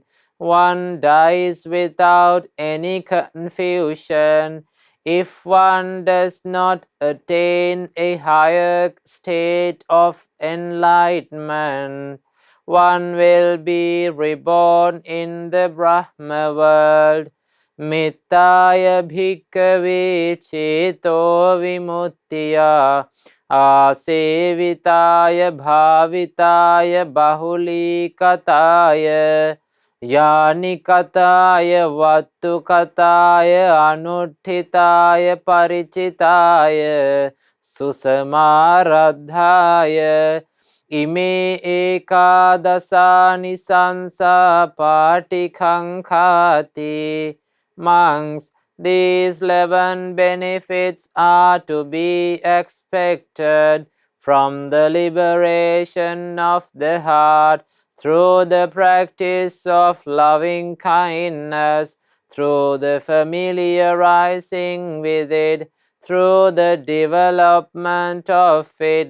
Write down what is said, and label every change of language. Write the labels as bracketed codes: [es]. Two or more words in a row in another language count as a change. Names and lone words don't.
[en] One dies without any confusion. If one does not attain a higher state of enlightenment, one will be reborn in the Brahma world. [pi] Mittaya bhikkhave cheto vimuttiya asevitaya bhavitaya bahulikataya yanikataya vattukataya anuttitaya parichitaya susamaradhaya ime ekadasani sansa patikankhati. [en] Monks, These 11 benefits are to be expected from the liberation of the heart through the practice of loving kindness, through the familiarizing with it, through the development of it,